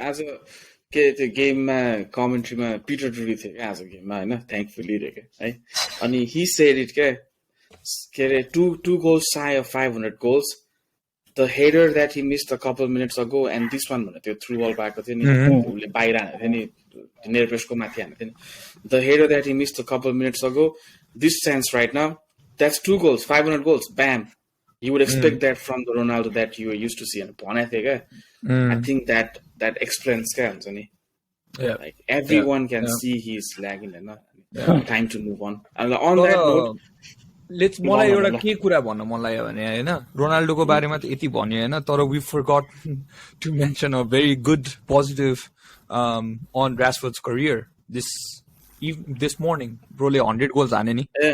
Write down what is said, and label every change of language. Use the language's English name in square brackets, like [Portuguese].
[Nepali] As a त्यो गेममा कमेन्ट्रीमा Peter ड्रुरी थियो क्या आज गेममा हैन थ्याङ्कफुली रे के है अनि ही सेड इट के अरे [English] two goals shy of 500 goals. The header that he missed a couple minutes ago and this one [Nepali] भने त्यो थ्रु बल पाएको थियो नि उले बाहिर हानेको थियो नि नेरपेसको माथि हानेको थियो नि. [English] The header that he missed a couple minutes ago, this chance right now, that's 2 goals, 500 goals, bam. You would expect that from the Ronaldo that you were used to see and [Nepali] भनेको थियो क्या. [English] I think that explains क्या हुन्छ नि. Like everyone can see he's lagging and time to move on. And on that note, [Nepali] मलाई एउटा के कुरा भन्न मन लाग्यो भने हैन रोनाल्डोको बारेमा त यति भन्यो हैन तर [English] we forgot to mention a very good positive on Rashford's career this morning. [Nepali] Broले 100 goals हाने नि.